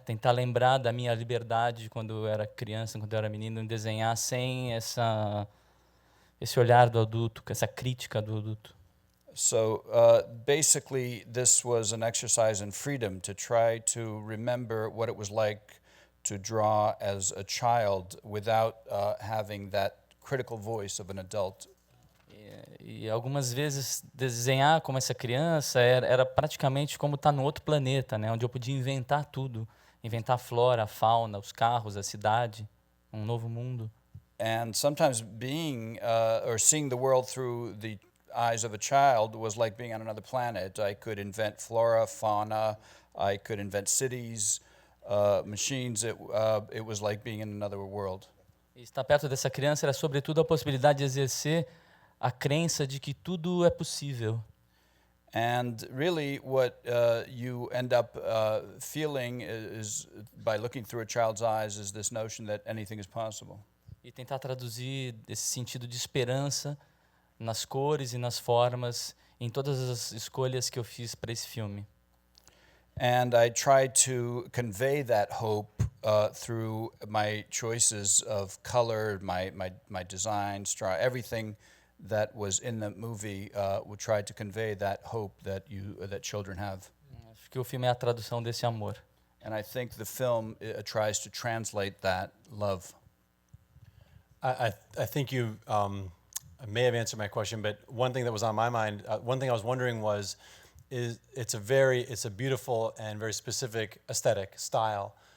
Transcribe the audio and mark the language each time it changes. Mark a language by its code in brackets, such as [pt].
[pt] Tentar lembrar da minha liberdade quando eu era criança, quando eu era menino, em desenhar sem esse olhar do adulto, essa crítica do adulto. [en] So basically this was an exercise in freedom to try to remember what it was like to draw as a child without having that critical voice of an adult. [pt] E algumas vezes desenhar como essa criança era praticamente como estar no outro planeta, né? Onde eu podia inventar tudo, inventar a flora, a fauna, os carros, a cidade, um novo mundo. [en] And sometimes being or seeing the world through the eyes of a child was like being on another planet. I could invent flora, fauna, I could invent cities, machines. It was like being in another world. [pt] E estar perto dessa criança era sobretudo a possibilidade de exercer a crença de que tudo é possível. [en] And really what you end up feeling is, by looking through a child's eyes, is this notion that anything is possible. [pt] E tentar traduzir esse sentido de esperança nas cores e nas formas, em todas as escolhas que eu fiz para esse filme. [en] And I tried to convey that hope through my choices of color, my designs, everything that was in the movie would try to convey that hope that children have. [pt] Acho que o filme é a tradução desse amor. [en] And I think the film tries to translate that love. I think you may have answered my question, but one thing that was on my mind, one thing I was wondering was, it's a beautiful and very specific aesthetic style.